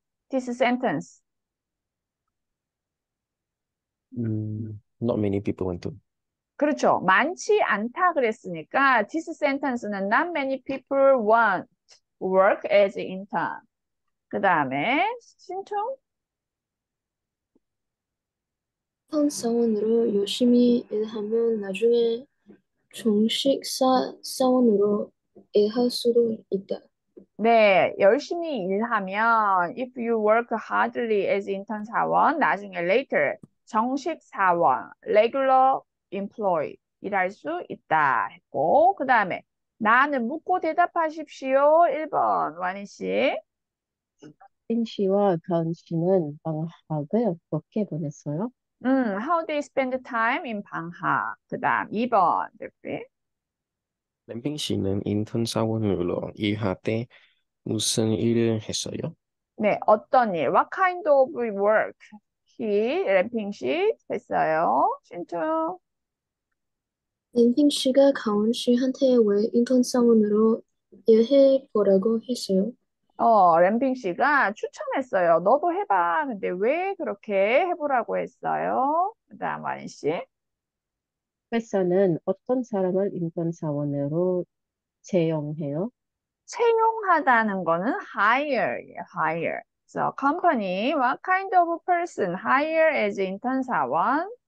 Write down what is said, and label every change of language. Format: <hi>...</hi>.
<en>This sentence. Not many people want to.</en> <ko>그렇죠. 많지 않다 그랬으니까</ko> <en>this sentence는 not many people want work as intern.</en> <ko>그 다음에 신청. 인턴 사원으로 열심히 일하면 나중에 정식 사원으로 일할 수도 있다. 네, 열심히 일하면</ko> <en>if you work hardly as intern</en> <ko>사원, 나중에</ko> <en>later</en> <ko>정식 사원,</ko> <en>regular employee</en> <ko>일할 수 있다 했고 그 다음에 나는 묻고 대답하십시오. 1번 와니 씨. 린 씨와 가은 씨는 방학을 어떻게 보냈어요?</ko> <en>How they spend time in 방학.</en> <ko>그 다음 2번 제프리. 램핑 씨는 인턴 사원으로 일할 때 무슨 일을 했어요? 네, 어떤 일?</ko> <en>What kind of work he, 램핑 씨</en> <ko>했어요? 신청. 램핑 씨가 가온 씨한테 왜 인턴 사원으로 일해 보라고 했어요? 램핑 씨가 추천했어요. 너도 해봐. 근데 왜 그렇게 해보라고 했어요? 그 다음 와니 씨. 회사는 어떤 사람을 인턴 사원으로 채용해요? 채용하다는 거는 hire, hire.</ko> <en>So, company, what kind of person hire as intern 사원?</en>